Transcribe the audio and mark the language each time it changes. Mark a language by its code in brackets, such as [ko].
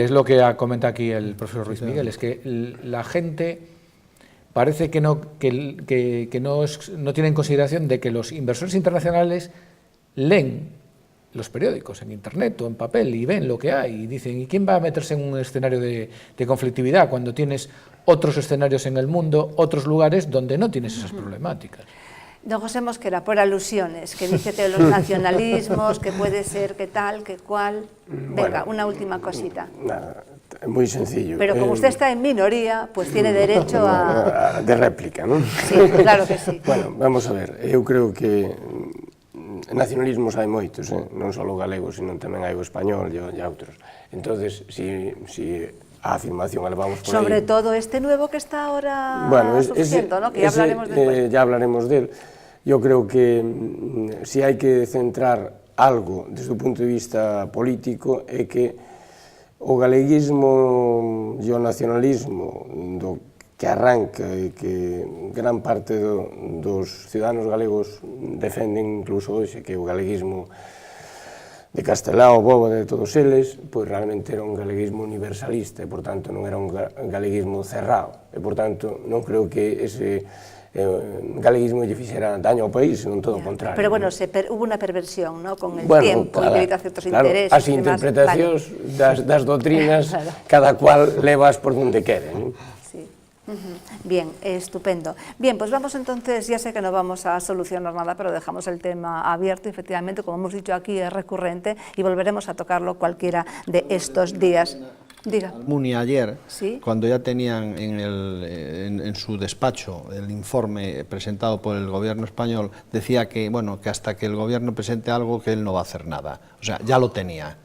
[es] es lo que comenta aquí el profesor Ruiz Miguel, es que la gente parece que no tiene en consideración de que los inversores internacionales leen los periódicos en internet o en papel y ven lo que hay y dicen, ¿y quién va a meterse en un escenario de conflictividad cuando tienes otros escenarios en el mundo, otros lugares donde no tienes esas problemáticas? Don José Mosquera, por alusiones, que dice que los nacionalismos, que puede ser, que tal, que cual. Venga, Bueno, una última cosita. Nada, muy sencillo. Pero como usted está en minoría, pues tiene derecho a... De réplica, non? Sí, claro que sí. [gl] Bueno, vamos a ver, eu creo que nacionalismos hai moitos, non só o galego, sino tamén hai o español e outros. Entonces, si a afirmación a levamos por [es] Sobre [gl] aí... [es] todo este nuevo que está ahora surgiendo, ¿no? Que ya hablaremos después. Ya hablaremos de él. Yo creo que si [gl] hai que centrar algo desde o punto de vista político é que o galeguismo e o nacionalismo do que arranca e que gran parte dos ciudadanos galegos defenden incluso hoxe, que o galeguismo de Castelao, Bóveda, de todos eles, pois realmente era un galeguismo universalista e, por tanto, non era un galeguismo cerrado. E, por tanto, non creo que ese galeguismo lle fixera daño ao país, senón todo o contrario. [es] Pero bueno, hubo una perversión, ¿no? Con el tiempo, y debido a ciertos intereses. [gl] As interpretacións das doutrinas, cada cual levas por donde quere, non? [es] Sí. Bien, estupendo. Bien, pues vamos entonces, ya sé que no vamos a solucionar nada, pero dejamos el tema abierto, efectivamente, como hemos dicho aquí, es recurrente y volveremos a tocarlo cualquiera de estos días. Diga. Almunia ayer, ¿Sí? cuando ya tenían en su despacho el informe presentado por el gobierno español, decía que, bueno, que hasta que el gobierno presente algo, que él no va a hacer nada. O sea, ya lo tenía.